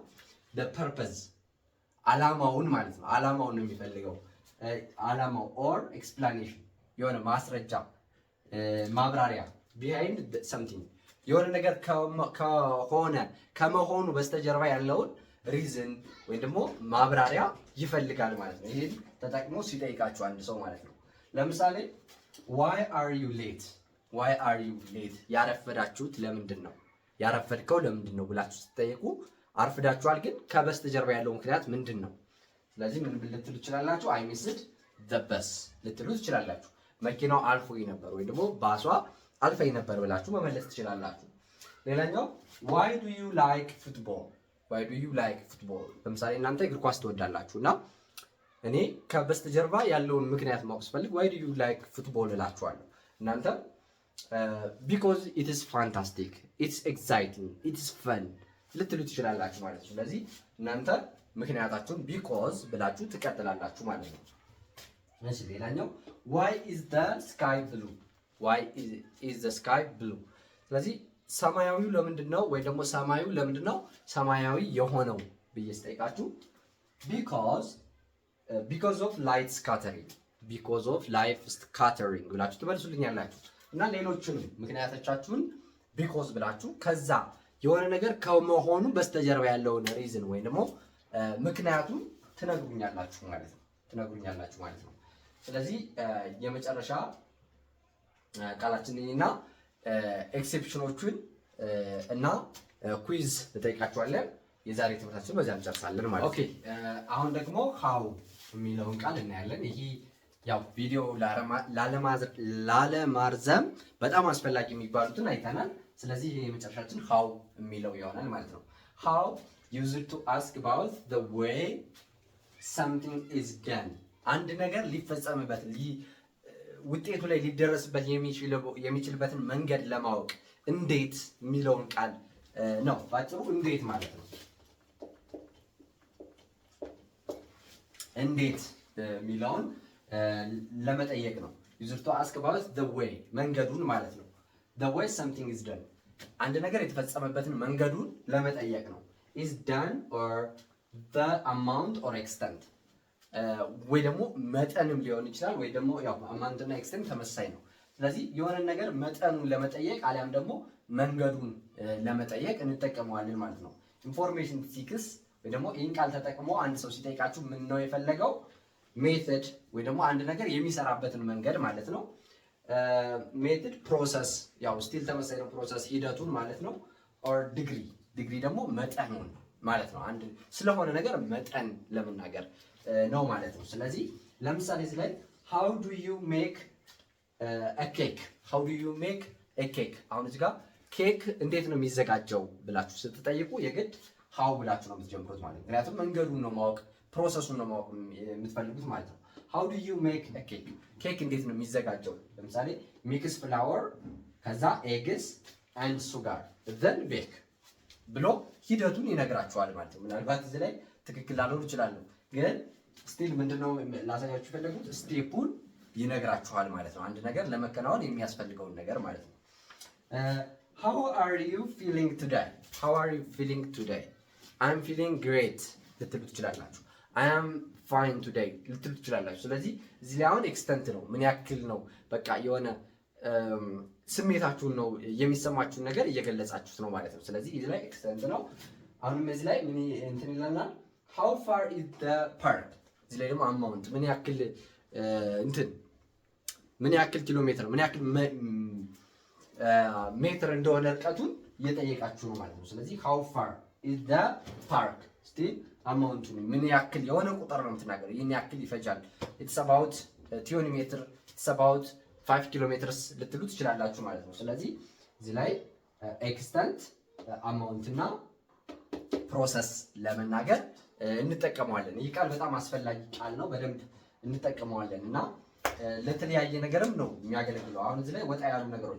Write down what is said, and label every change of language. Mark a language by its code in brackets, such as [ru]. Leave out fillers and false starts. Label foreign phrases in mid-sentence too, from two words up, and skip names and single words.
[am] ፐርፐዝ አላማውን ማለት ነው። አላማውን ነው የሚፈልገው። አላማው [en] or explanation [am] የሆነ ማስረጃ ማብራሪያ [en] behind something [am] የሆነ ነገር ከመሆኑ በስተጀርባ ያለውን ሪዝን ወይም ደግሞ ማብራሪያ ይፈልጋል ማለት ነው። ይሄን ተጠቅሞ ሲጠይቃችሁ አንድ ሰው ማለት ነው። ለምሳሌ [en] why are you late [am] ያረፈዳችሁት ለምንድን ነው? ያረፈድከው ለምንድን ነው ብላችሁ ስትጠይቁ አርፍዳችኋል፣ ግን ከበስተጀርባ ያለው ምክንያት ምንድን ነው? ስለዚህ ምን ልትሉ ትችላላችሁ? [en] I missed the bus [am] ልትሉ ትችላላችሁ። መኪናው አልፎኝ ነበር ወይ ደግሞ ባሷ አልፈኝ ነበር ብላችሁ መመለስ ትችላላችሁ። ሌላኛው [en] why do you like football [am] ለምሳሌ እናንተ እግር ኳስ ትወዳላችሁ እና እኔ ከበስተጀርባ ያለውን ምክንያት ማወቅ ስፈልግ [en] why do you like football [am] እላችኋለሁ። እናንተ [en] because it is fantastic, it's exciting, it's fun [am] ልትሉ ትችላላችሁ ማለት ነው። ስለዚህ እናንተ ምክንያታችሁን because ብላችሁ ትቀጥላላችሁ ማለት ነው። እሺ ሌላኛው [en] why is the sky blue [am] ስለዚህ ሰማያዊው ለምንድን ነው ወይ ደግሞ ሰማዩ ለምንድን ነው ሰማያዊ የሆነው ብዬ ስጠይቃችሁ [en] because of light scattering [am] ብላችሁ ትመልሱልኛላችሁ። እና ሌሎችንም ምክንያቶቻችሁን because ብላችሁ ከዛ የሆነ ነገር ከመሆኑ በስተጀርባ ያለውን ሪዝን ወይ ደግሞ ምክንያቱን ትነግሩኛላችሁ ማለት ነው። ስለዚህ የመጨረሻ ቃላችንና ኤክሴፕሽኖቹን እና ኩዊዝ እንጠይቃችኋለን። የዛሬ ትምህርታችን በዚያ እንጨርሳለን ማለት ነው። ኦኬ አሁን ደግሞ ሃው የሚለውን ቃል እናያለን። ይሄ ያው ቪዲዮ ላለማርዘም በጣም አስፈላጊ የሚባሉትን አይተናል። ስለዚህ ይሄ የመጨረሻችን ሃው የሚለው ይሆናል ማለት ነው። ሃው [en] used to ask about the way something is done [am] አንድ ነገር ሊፈጸምበት ውጤቱ ላይ ሊደረስበት የሚችልበትን መንገድ ለማወቅ እንዴት የሚለውን ቃል ነው። ባጭሩ እንዴት ማለት ነው። እንዴት የሚለውን ለመጠየቅ ነው። [en] used to ask about the way [am] መንገዱን ማለት ነው። [en] the way something is [am] done አንድ ነገር የተፈጸመበትን መንገዱን ለመጠየቅ ነው። [en] is done or the amount or extent [am] ወይ ደግሞ መጠንም ሊሆን ይችላል። ወይ ደግሞ ያው አማውንት እና ኤክስተንት ተመሳሳይ ነው። ስለዚህ የሆነ ነገር መጠኑን ለመጠየቅ አሊያም ደግሞ መንገዱን ለመጠየቅ እንጠቀመዋለን ማለት ነው። [en] information seeks [am] ወይ ደግሞ ይህን ቃል ተጠቅሞ አንድ ሰው ሲጠይቃችሁ ምን ነው የፈለገው? ሜተድ ወይ ደግሞ አንድ ነገር የሚሰራበትን መንገድ ማለት ነው። [en] method process [am] ያው ስቲል ተመሳሳይ ነው። ፕሮሰስ ሂደቱን ማለት ነው። [en] or degree [am] ደግሞ መጠኑን ማለት ነው። አንድ ስለሆነ ነገር መጠን ለመናገር ነው ማለት ነው። ስለዚህ ለምሳሌ እዚህ ላይ [en] how do you make a cake [am] አሁን እዚህ ጋር ኬክ እንዴት ነው የሚዘጋጀው ብላችሁ ስትጠይቁ የግድ how ብላችሁ ነው የምትጀምሩት ማለት ነው። ምክንያቱም መንገዱን ነው ማወቅ ፕሮሰሱን ነው ማወቅ የምትፈልጉት ማለት ነው። [en] how do you make a cake [am] ኬክ እንዴት ነው የሚዘጋጀው? ለምሳሌ [en] mix flour [am] ከዛ [en] eggs and sugar then bake [am] ብሎ ሂደቱን ይነግራችኋል ማለት ነው። ምናልባት እዚህ ላይ ትክክል ላልሆን ይችላል፣ ግን ስቲል ምንድነው ላሳያችሁ የፈለጉት ስቴፑን ይነግራችኋል ማለት ነው። አንድ ነገር ለመከናወን የሚያስፈልገውን ነገር ማለት ነው። [en] how are you feeling today I'm feeling great [am] ልትሉ ትችላላችሁ። [en] I am fine today [am] ልትሉ ትችላላችሁ። ስለዚህ እዚህ ላይ አሁን ኤክስተንት ነው ምን ያክል ነው በቃ የሆነ ስሜታችሁን ነው የሚሰማችሁን ነገር እየገለጻችሁት ነው ማለት ነው። ስለዚህ እዚህ ላይ ኤክስተንት ነው። አሁንም እዚህ ላይ ምን እንትን ይለናል? [en] how far is the park? [am] እዚህ ላይ ደግሞ አማውንት ምን ያክል ምን ያክል ኪሎ ሜትር ምን ያክል ሜትር እንደሆነ ርቀቱን እየጠየቃችሁ ነው ማለት ነው። ስለዚህ [en] how far is the park still [am] አማውንቱ ምን ያክል የሆነ ቁጥር ነው የምትናገረው። ይሄን ያክል ይፈጃል [en] it's about 20 [am] ሜትር [en] it's about 5 [am] ኪሎ ሜትርስ ልትሉ ትችላላችሁ ማለት ነው። ስለዚህ እዚህ ላይ ኤክስተንት አማውንት እና ፕሮሰስ ለመናገር እንጠቀመዋለን። ይህ ቃል በጣም አስፈላጊ ቃል ነው። በደንብ እንጠቀመዋለን እና ለተለያየ ነገርም ነው የሚያገለግለው። አሁን እዚህ ላይ ወጣ ያሉ ነገሮች